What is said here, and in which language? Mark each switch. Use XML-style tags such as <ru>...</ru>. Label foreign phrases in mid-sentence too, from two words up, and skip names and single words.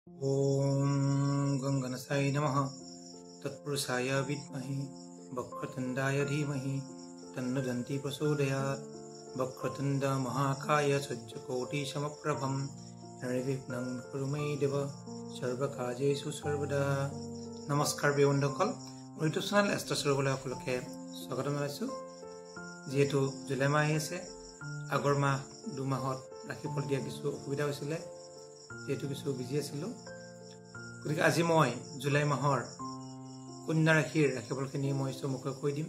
<sa>ॐ गङ्गनसाय नमः। तत्पुरुषाय विद्महे वक्रतुण्डाय धीमहि तन्नो दन्ती प्रचोदयात्। वक्रतुण्ड महाकाय सूर्यकोटिसमप्रभं निर्विघ्नं कुरु मे देव सर्वकार्येषु सर्वदा।</sa> <as>নমস্কাৰ বন্ধুসকল, মোৰ ইউটিউব চেনেল এষ্ট্ৰ'চৰবলৈ সকলোকে স্বাগত জনাইছোঁ। যিহেতু জুলাই মাহ আহি আছে, আগৰ মাহ 2 মাহত ৰাশিফল দিয়া কিছু অসুবিধা হৈছিলে, যেহেতু কিছু বিজি আছিলোঁ। গতিকে আজি মই জুলাই মাহৰ কন্যা ৰাশিৰ ৰাশিফলখিনি মই চমুকৈ কৈ দিম।</as>